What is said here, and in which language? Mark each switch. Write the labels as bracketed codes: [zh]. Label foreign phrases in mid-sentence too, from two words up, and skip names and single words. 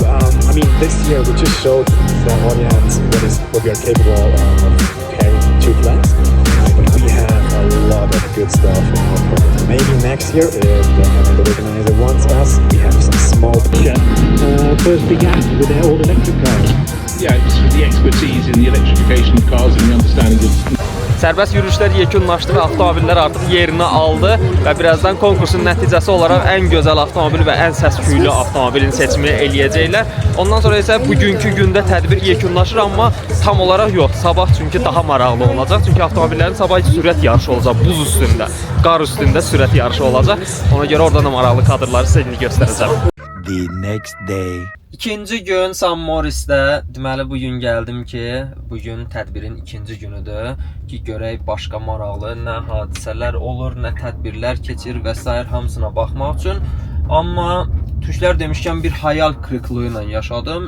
[en] I mean, this year we just showed the audience what we are capable of carrying two plants. But we have a lot of good stuff in our program. Maybe next year, if the organizer wants us, we have some small. First began with their all-electric cars. Yeah, it's the expertise in the electrification of cars and the understanding of [az] Sərbəst yürüyüşlər yekunlaşdı və avtomobillər artıq yerini aldı və birazdan konkursun nəticəsi olaraq ən gözəl avtomobil və ən səs-küylü avtomobilin seçimi eləyəcəklər. Ondan sonra isə bugünkü gündə tədbir yekunlaşır, amma tam olaraq yox. Sabah çünki daha maraqlı olacaq. Çünki avtomobillərin sabah sürət yarışı olacaq buz üstündə, qar üstündə sürət yarışı olacaq. Ona görə oradan da maraqlı kadrları sizə indi göstərəcəm. [en] The next day. [az] İkinci gün San Moris'də, deməli bu gün gəldim ki, bu gün tədbirin ikinci günüdür ki, görək başqa maraqlı nə hadisələr olur, nə tədbirlər keçir və s. hamısına baxmaq üçün. Amma Türklər demişkən bir [tr] hayal kırıklığı [az] ilə yaşadım.